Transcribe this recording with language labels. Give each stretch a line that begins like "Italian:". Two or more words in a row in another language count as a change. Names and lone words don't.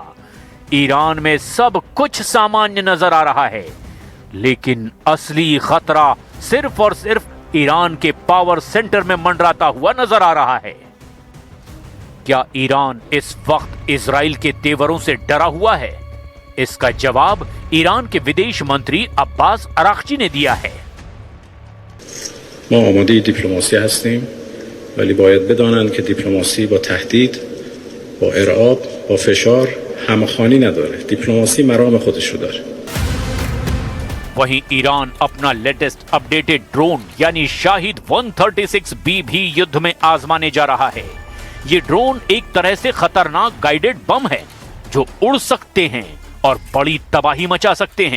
Hindi: ईरान में सब कुछ सामान्य नजर आ रहा है, लेकिन असली खतरा सिर्फ और सिर्फ ईरान के
English: power center
Hindi: में मंडराता हुआ नजर आ रहा है। क्या ईरान इस वक्त इजराइल के तेवरों से डरा हुआ है? इसका जवाब ईरान के विदेश मंत्री अब्बास अराक्ची ने दिया है।
Persian: ما آماده دیپلماسی هستیم ولی باید بدانند که دیپلماسی با تهدید، با ارعاب، با فشار همخوانی نداره. دیپلماسی مرام خودش رو داره.
Hindi: वहीं ईरान अपना
English: latest updated
Hindi: ड्रोन यानी शाहिद 136B भी युद्ध में आजमाने जा रहा है। ये ड्रोन एक तरह से खतरनाक
English: guided bomb
Hindi: है जो उड़ सकते हैं और बड़ी तबाही मचा सकते हैं।